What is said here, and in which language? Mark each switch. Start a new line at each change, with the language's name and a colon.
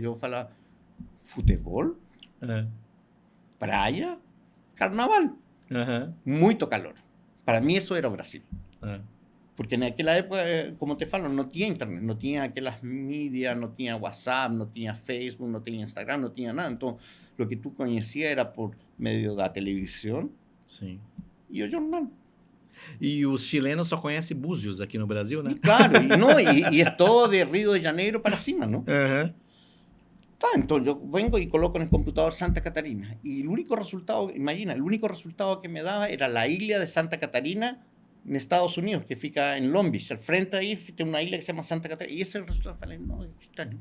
Spanish: Yo falaba, fútbol, playa, carnaval, mucho calor. Para mí eso era Brasil. Porque en aquella época, como te falo, no tenía internet, no tenía aquellas medias, no tenía WhatsApp, no tenía Facebook, no tenía Instagram, no tenía nada. Entonces, lo que tú conocías era por medio de la televisión.
Portuguese: Sim. E o jornal. E os chilenos só conhecem Búzios aqui no Brasil, né?
Spanish: Y claro, y es todo de Río de Janeiro para cima, ¿no? Entonces yo vengo y coloco en el computador Santa Catarina. Y el único resultado, imagina, el único resultado que me daba era la isla de Santa Catarina en Estados Unidos, que fica en Long Beach. Al frente ahí tiene una isla que se llama Santa Catarina. Y ese es el resultado. No, extraño.